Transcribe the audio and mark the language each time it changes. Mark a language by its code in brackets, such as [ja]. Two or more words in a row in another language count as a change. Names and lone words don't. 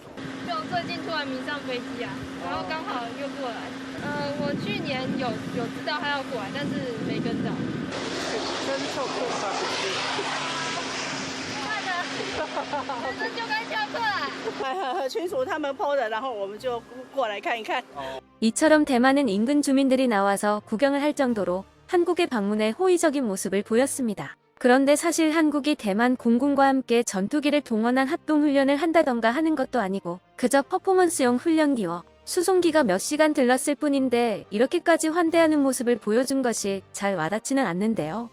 [zh] 就最近突然迷上飞机啊，然后刚好又过来。我去年有知道他要过来，但是没跟到。跟错过他可是就该跳过来。群主他们 PO 的，然后我们就过来看一看。 [ko] 이처럼 대만은 인근 주민들이 나와서 구경을 할 정도로 한국의 방문에 호의적인 모습을 보였습니다. 그런데 사실 한국이 대만 공군과 함께 전투기를 동원한 합동훈련을 한다던가 하는 것도 아니고 그저 퍼포먼스용 훈련기와 수송기가 몇 시간 들렀을 뿐인데 이렇게까지 환대하는 모습을 보여준 것이 잘 와닿지는 않는데요.